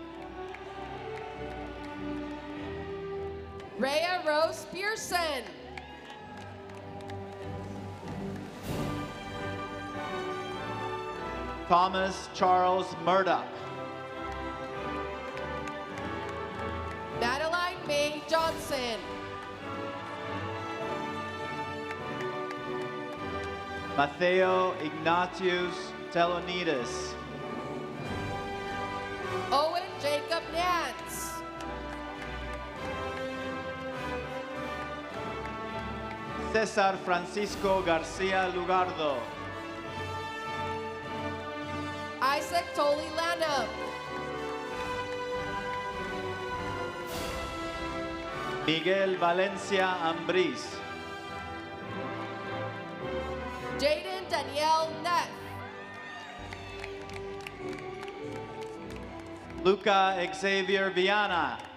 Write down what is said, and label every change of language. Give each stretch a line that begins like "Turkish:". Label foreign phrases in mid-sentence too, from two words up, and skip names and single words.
English: Rhea Rose Pearson. Thomas Charles Murdoch. Madeline May Johnson. Mateo Ignatius Telonides. Owen Jacob Nance. Cesar Francisco Garcia Lugardo. Isaac Tolley Lanham. Miguel Valencia Ambriz. Jaden Danielle Neff. Luca Xavier Viana.